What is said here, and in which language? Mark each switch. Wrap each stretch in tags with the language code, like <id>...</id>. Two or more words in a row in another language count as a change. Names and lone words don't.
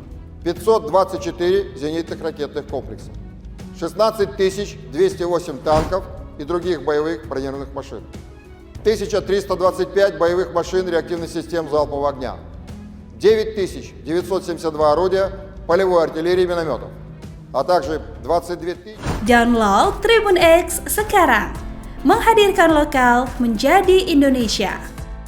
<ru>524 зенитных ракетных комплексов, 16 208 танков и других боевых бронированных машин, 1325 боевых машин реактивных систем залпового огня, 9972 орудия полевой артиллерии и минометов, а также 22 000...</ru> <id>Download Tribun X sekarang, menghadirkan lokal menjadi Indonesia.</id>